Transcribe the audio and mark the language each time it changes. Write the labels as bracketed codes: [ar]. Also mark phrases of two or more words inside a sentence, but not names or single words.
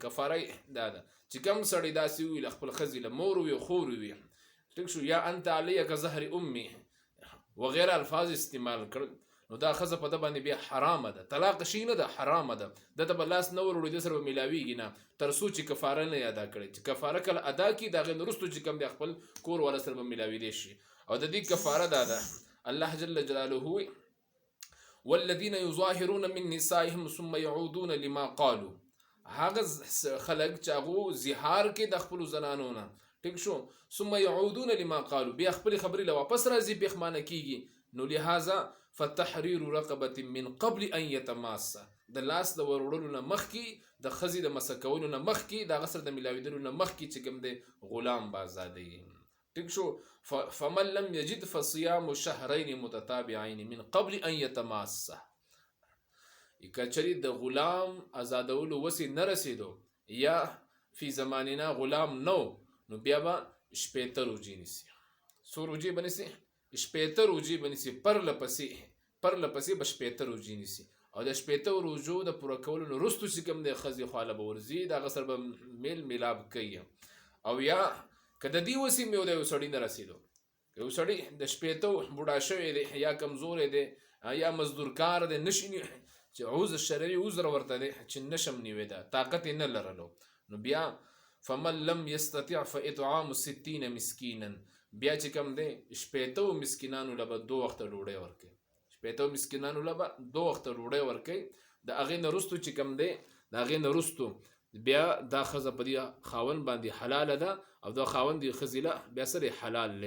[ps] کفاره دا ده چې کوم سړی داسې وي له خپل ښځې له مور وي خور وي، ټیک شو، یا [ar] انت علیه کظهر امي [ps] وغیره الفاظ استعمال کړل، نو دا ښځه په ده باندې بیا حرامه ده، طلاق شي نه ده، حرامه ده. د ته به لاس نه وروړي، د سره به میلاویږي نه تر څو چې کفاره نه ادا کړي. چې کفاره کله ادا کړي د هغې نه وروستو چې کوم دی خپل کور والا سره به میلاویدی شي. او د دې کفاره دا ده الله جل جلاله وایي [ar] والذین یظاهرون من نسائهم ثم يعودون لما قالوا، [ps] هغه خلک چې هغو زهار کې د خپلو زنانو نه، ټیک شو، [ar] ثم يعودون لما قالوا، [ps] بیا خپلې خبرې له واپس راځي، پښیمانه کېږي. [ar] نو لهذا فتحرير رقبه من قبل ان يتماسا، [ps] د لاس د وروړلو نه مخکې، د ښځې د مسه کولو نه مخکې، د هغه سره د میلاویدلو نه مخکې چې کوم دی غلام به ازادوي. ټیک شو. [ar] فمن لم یجد فصیام شهرین متتابعین من قبل ان یتماسا، [ps] که چېرې د غلام ازادولو وسې نه رسېدو یا [ar] فی زماننا [ps] غلام نو، نو بیا به شپېته روجې نیسي. څو روجې به نیسي؟ شپېته روجې به نیسي، پرله پسې به شپېته روجې نیسي. او د شپېته روجو د پوره کولو نه وروستو چې کوم دی ښځې خواله به ورځي، د هغه سره به میل میلاب کوي. او یا که د دې وسې مې د یو سړي نه رسېدو، که یو سړی د شپېته بوډا شوی دی یا کمزوری دی یا مزدور کار دی، نشي چې عذر شرعي عذر ورته دی چې نشم نیوی ده، طاقت یې نه لرلو، نو بیا [ar] فمن لم يستطع فاطعام 60 مسکینا، [ps] بیا چې کوم دی شپېتو مسکینانو له به 2 وخته ډوډۍ ورکوي، شپېتو مسکینانو له به 2 وخته ډوډۍ ورکوي. د هغې نه وروستو چې کوم دی د هغې نه وروستو بیا دا ښځه په دې خاوند باندې حلاله ده او دا خاوند دې ښځې له بیا سره حلال دی.